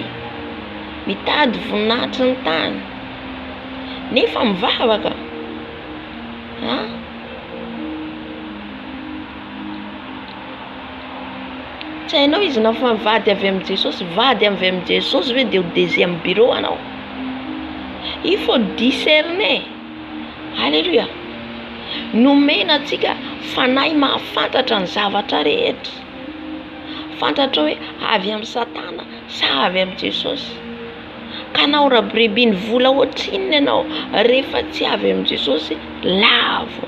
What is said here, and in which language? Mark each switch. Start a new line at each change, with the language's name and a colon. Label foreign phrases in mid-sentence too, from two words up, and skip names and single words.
Malagasy: Mitady voninahitra ny tany. Nefa mivavaka. Tsy hainao izy na fa vady avy amin'ny Jesosy, vady avy amin'ny Jesosy hoe dia ho
French: deuxième bureau
Malagasy: anao.
French: Il faut discerner. Alléluia.
Malagasy: Nomena atsika fanahy mahafantatra ny zavatra rehetra. Fantatra hoe avy amin'ny Satana sa avy amin'ny Jesosy. Ka nao rahabirebi ny vola ohatrin'ny ianao rehefa tsy avy amin'ny Jesosy lavo.